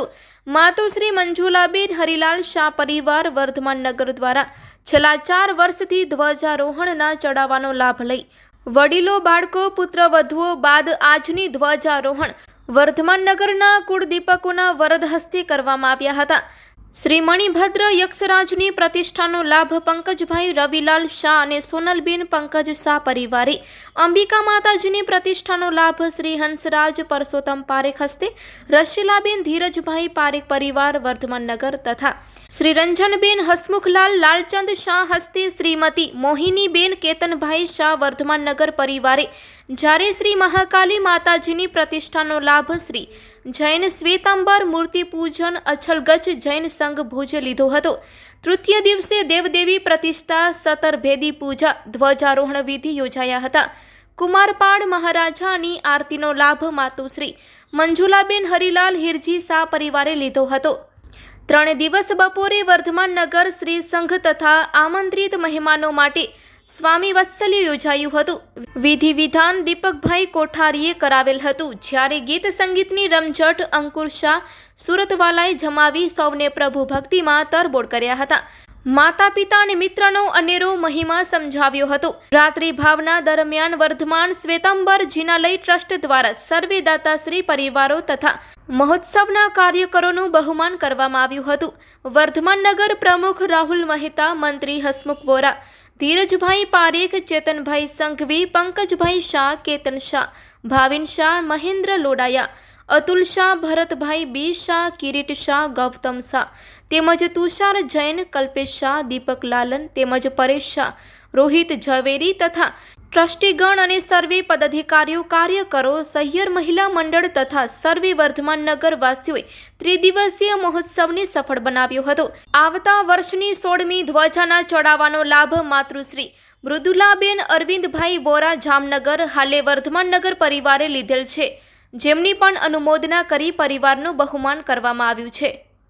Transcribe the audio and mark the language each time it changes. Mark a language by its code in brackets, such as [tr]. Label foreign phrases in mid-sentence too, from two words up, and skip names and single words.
[gu] માતુશ્રી મંજુલાબેન હરિલાલ શાહ પરિવાર વર્ધમાન નગર દ્વારા છેલ્લા 4 વર્ષથી ધ્વજારોહણના ચઢાવવાનો લાભ લઈ વડીલો બાળકો પુત્રવધુઓ બાદ આજની ધ્વજારોહણ વર્ધમાન નગરના કુળદીપકોના વરદ હસ્તે કરવામાં આવ્યા હતા। શ્રી મણિભદ્ર યક્ષરાજની પ્રતિષ્ઠાનો લાભ પંકજભાઈ રવિલાલ શાહ અને સોનલબેન પંકજ શાહ પરિવારે, અંબિકા માતાજીની પ્રતિષ્ઠાનો લાભ શ્રી હંસરાજ પરસોત્તમ પારેખ હસ્તે, રશીલાબેન ધીરજભાઈ પારેખ પરિવાર વર્ધમાન નગર તથા શ્રી રંજનબેન હસમુખલાલ લાલચંદ શાહ હસ્તે શ્રીમતી મોહિનીબેન કેતનભાઈ શાહ વર્ધમાન નગર પરિવારે, જ્યારે શ્રી મહાકાલી માતાજીની प्रतिष्ठाનો લાભ શ્રી જૈન શ્વેતાંબર મૂર્તિ પૂજન અછલગચ્છ જૈન સંઘ ભુજ લીધો હતો। તૃતીય દિવસે દેવદેવી પ્રતિષ્ઠા, સતરભેદી પૂજા, ધ્વજારોહણ વિધિ યોજાયા હતા। કુમારપાળ મહારાજાની આરતીનો લાભ માતુશ્રી મંજુલાબેન હરિલાલ હિરજી શાહ પરિવારે લીધો હતો। 3 દિવસ બપોરે વર્ધમાન નગર શ્રી સંઘ તથા આમંત્રિત મહેમાનો માટે સ્વામી વત્સલ્ય યોજાયું હતું। વિધિ વિધાન દીપકભાઈ કોઠારીએ કરાવેલ હતું। જ્યારે ગીત સંગીતની રમઝટ અંકુર શાહ સુરતવાલાએ જમાવી સૌને પ્રભુ ભક્તિમાં તરબોળ કર્યા હતા। માતા પિતા અને મિત્રનો અનેરો મહિમા સમજાવ્યો હતો। રાત્રિ ભાવના દરમિયાન વર્ધમાન શ્વેતાંબર જિનાલય ટ્રસ્ટ દ્વારા સર્વે દાતાશ્રી પરિવારો તથા મહોત્સવના કાર્યકરોનું બહુમાન કરવામાં આવ્યું હતું। વર્ધમાન નગર પ્રમુખ રાહુલ મહેતા, મંત્રી હસમુખ વોરા, ધીરજભાઈ પારેખ, ચેતનભાઈ સંઘવી, પંકજભાઈ શાહ, કેતન શાહ, ભાવિન શાહ, મહેન્દ્ર લોડાયા, અતુલ શાહ, ભરતભાઈ બી શાહ, કિરીટ શાહ, ગૌતમ શાહ તેમજ તુષાર જૈન, કલ્પેશ શાહ, દીપક લાલન તેમજ પરેશ શાહ, રોહિત ઝવેરી તથા ટ્રસ્ટીગણ અને સર્વે પદાધિકારીઓ, કાર્યકરો, સહિયર મહિલા મંડળ તથા સર્વે વર્ધમાન નગર વાસીઓએ ત્રિદિવસીય મહોત્સવને સફળ બનાવ્યો હતો। આવતા વર્ષની 16મી ધ્વજાના ચડાવવાનો લાભ માતૃશ્રી મૃદુલાબેન અરવિંદભાઈ વોરા જામનગર હાલે વર્ધમાન નગર પરિવારે લીધેલ છે, જેમની પણ અનુમોદના કરી પરિવારનું બહુમાન કરવામાં આવ્યું છે।